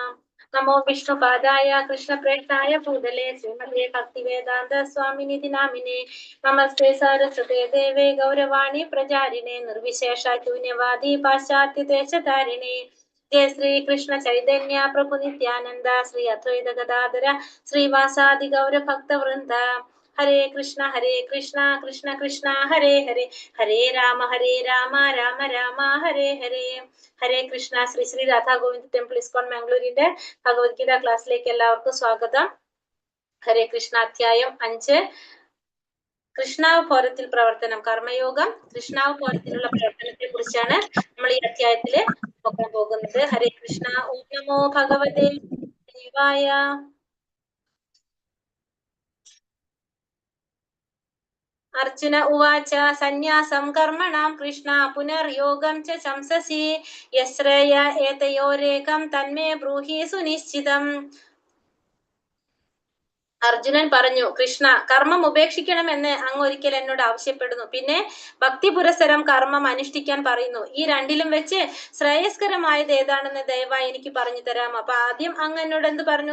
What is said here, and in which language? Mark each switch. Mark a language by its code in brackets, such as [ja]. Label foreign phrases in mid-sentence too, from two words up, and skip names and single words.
[sa] नमो विष्णुपादाय कृष्णप्रेष्ठाय भूतले श्रीमते भक्तिवेदान्त स्वामिनिधि नामिने। नमस्ते सरस्वते देवे गौरवाणी प्रचारिणे निर्विशेष शून्यवादी पाश्चात्यदेशधारिणे। जय श्री कृष्ण चैतन्य प्रभु नित्यानंद श्री अद्वैत गदाधर श्रीवासादि गौर भक्त वृंद। हरे कृष्ण कृष्ण कृष्ण हरे हरे, हरे राम राम राम हरे हरे. ഹരേ കൃഷ്ണ. [ml] ശ്രീ ശ്രീ രാധാ ഗോവിന്ദ് ടെമ്പിൾ ഇസ്കോൺ മാംഗ്ലൂരിന്റെ ഭഗവത്ഗീത ക്ലാസ്സിലേക്ക് എല്ലാവർക്കും സ്വാഗതം. [sa] ഹരേ കൃഷ്ണ. [ml] അധ്യായം 5, കൃഷ്ണാവതാരത്തിൽ പ്രവർത്തനം, കർമ്മയോഗം. കൃഷ്ണാവതാരത്തിലുള്ള പ്രവർത്തനത്തെ കുറിച്ചാണ് നമ്മൾ ഈ അധ്യായത്തില് നോക്കാൻ പോകുന്നത്. [sa] ഹരേ കൃഷ്ണ. ഓം നമോ ഭഗവതേ ദേവായ. अर्जुन उवाच सन्न्यासं कर्मणां कृष्ण पुनर्योगं च शंससि यश्रेय एतयोरेकं तन्मे ब्रूहि सुनिश्चितम्. [ml] അർജുനൻ പറഞ്ഞു, കൃഷ്ണ, കർമ്മം ഉപേക്ഷിക്കണമെന്ന് അങ്ങ് ഒരിക്കൽ എന്നോട് ആവശ്യപ്പെടുന്നു. പിന്നെ ഭക്തി പുരസരം കർമ്മം അനുഷ്ഠിക്കാൻ പറയുന്നു. ഈ രണ്ടിലും വെച്ച് ശ്രേയസ്കരമായത് ഏതാണെന്ന് ദയവായി എനിക്ക് പറഞ്ഞു തരാമോ? അപ്പൊ ആദ്യം അങ്ങ് എന്നോട് എന്ത് പറഞ്ഞു?